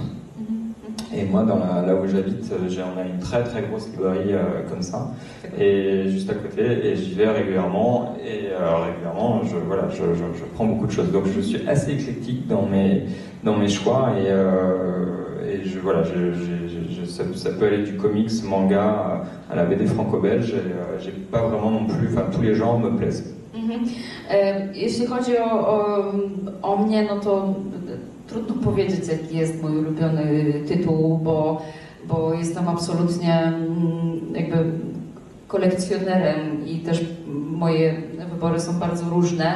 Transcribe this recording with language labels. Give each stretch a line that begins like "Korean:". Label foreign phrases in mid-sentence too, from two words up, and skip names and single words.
French: Et moi, là où j'habite, on a une très très grosse librairie comme ça, et juste à côté, et j'y vais régulièrement, et régulièrement, je prends beaucoup de choses. Donc je suis assez éclectique dans mes choix, et ça peut aller du comics, manga, à la BD franco-belge, et j'ai pas vraiment non plus, enfin tous les genres me plaisent.
Polish: Jeśli chodzi o mnie, no to trudno powiedzieć, jaki jest mój ulubiony tytuł, bo jestem absolutnie jakby kolekcjonerem i też moje wybory są bardzo różne.